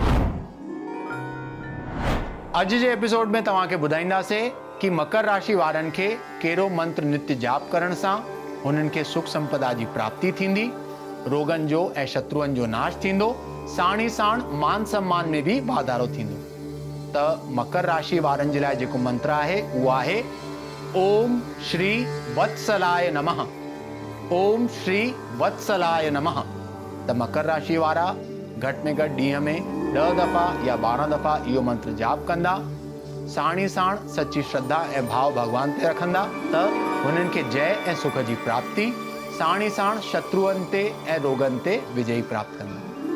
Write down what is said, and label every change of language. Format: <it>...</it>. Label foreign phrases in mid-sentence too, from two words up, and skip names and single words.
<sd>अॼु जे एपिसोड में तव्हांखे ॿुधाईंदासीं कि मकर राशि वारनि खे कहिड़ो मंत्र नित्य जाप करण सां हुननि खे सुख संपदा जी प्राप्ति थींदी, रोगन जो ऐं शत्रुअनि जो नाश थींदो, साण ई साण मान सम्मान में भी वाधारो थींदो। त मकर राशि वारनि जे लाइ जेको मंत्र आहे उहो आहे</sd> <sa>ओम श्री वत्सलाय नमः, ओम श्री वत्सलाय नमः।</sa> <sd>त मकर राशि वारा घट में घट ॾींहं में 10 दफ़ा या 12 दफ़ा इहो मंत्र जाप कंदा, साणी साण सची श्रद्धा ऐं भाव भगवान ते रखंदा त हुननि खे जय ऐं सुख जी प्राप्ति, साणी साण शत्रुअनि ते ऐं रोगनि ते विजय प्राप्त कंदा।</sd>